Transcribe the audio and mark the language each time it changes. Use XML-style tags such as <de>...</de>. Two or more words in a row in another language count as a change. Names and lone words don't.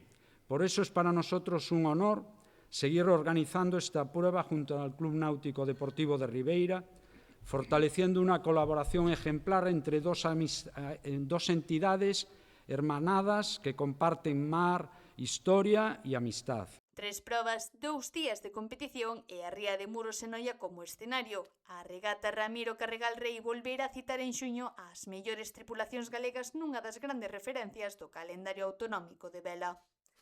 <es>Por eso es para nosotros un honor seguir organizando esta prueba junto al Club Náutico Deportivo de Ribeira, fortaleciendo una colaboración ejemplar entre dos entidades hermanadas que comparten mar, historia y amistad.</es> <gl>3 probas, 2 días de competición e a ría de Muros en Noia como escenario. A regata Ramiro Carregal Rei volverá a citar en xuño as mellores tripulacións galegas nunha das grandes referencias do calendario autonómico de vela.</gl>